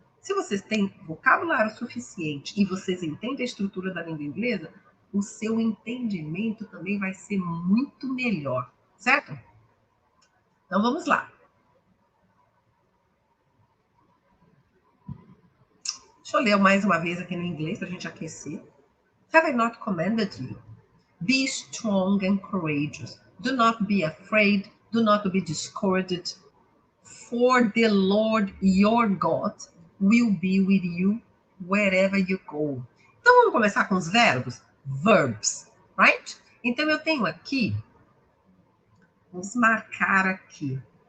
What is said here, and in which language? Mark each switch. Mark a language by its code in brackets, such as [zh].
[pt] Se vocês têm vocabulário suficiente e vocês entendem a estrutura da língua inglesa, o seu entendimento também vai ser muito melhor, certo? Então vamos lá. Deixa eu ler mais uma vez aqui no inglês para a gente aquecer. [en] Have I not commanded you? Be strong and courageous. Do not be afraid. Do not be discouraged. For the Lord your God will be with you wherever you go. [pt] Então vamos começar com os verbos? [en] Verbs, right? [pt] Então eu tenho aqui, vamos marcar aqui.